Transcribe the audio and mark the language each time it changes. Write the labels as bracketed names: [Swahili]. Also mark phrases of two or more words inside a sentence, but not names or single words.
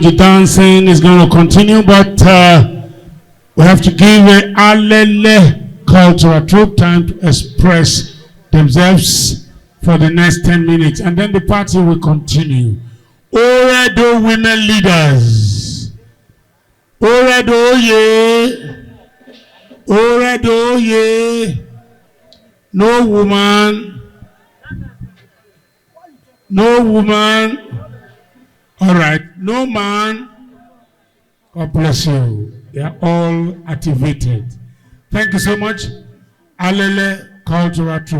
[English] The dancing is going to continue, but we have to give a Alele cultural troupe time to express themselves for the next 10 minutes, and then the party will continue. Oredo women leaders. Oredo ye. Oredo ye. No woman. No woman. All right. No man. God bless you. They are all activated. Thank you so much. Alele Cultural Troop.